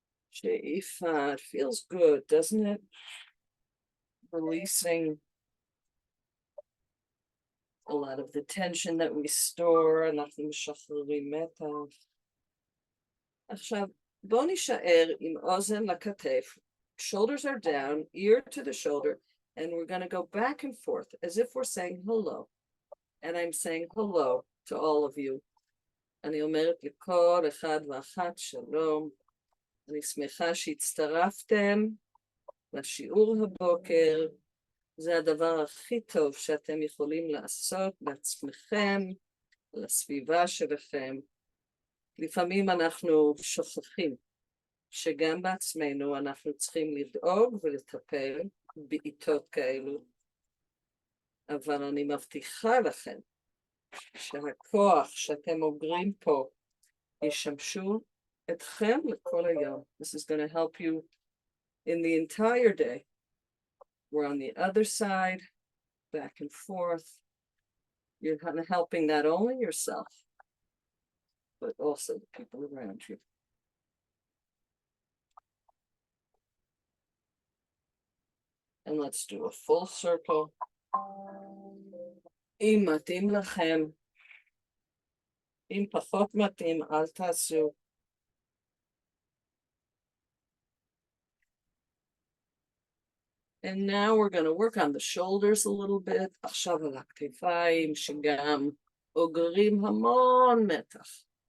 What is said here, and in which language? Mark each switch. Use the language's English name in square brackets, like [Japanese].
[English] She'ifa. It feels good, doesn't it? Releasing a lot of the tension that we store. [Hebrew] אנחנו משחררים מתח. עכשיו, בוא נישאר עם אוזן לכתף. [English] Shoulders are down, ear to the shoulder, and we're going to go back and forth as if we're saying hello. And I'm saying hello to all of you. [Hebrew] אני אומרת לכל אחד ואחת שלום. אני שמחה שהצטרפתם לשיעור הבוקר. זה הדבר הכי טוב שאתם יכולים לעשות בעצמכם, לסביבה שלכם. לפעמים אנחנו שוכחים שגם בעצמנו אנחנו צריכים לדאוג ולטפל בעיתות כאלו. אבל אני מבטיחה לכם שהכוח שאתם אוגרים פה ישמשו אתכם לכל היום. [English] This is going to help you in the entire day. We're on the other side, back and forth. You're helping not only yourself, but also the people around you. And let's do a full circle. [Hebrew] אם מתאים לכם, אם פחות מתאים, אל תעשו. [English] And now we're going to work on the shoulders a little bit. [Hebrew] עכשיו על הכתפיים שגם אוגרים המון מתח.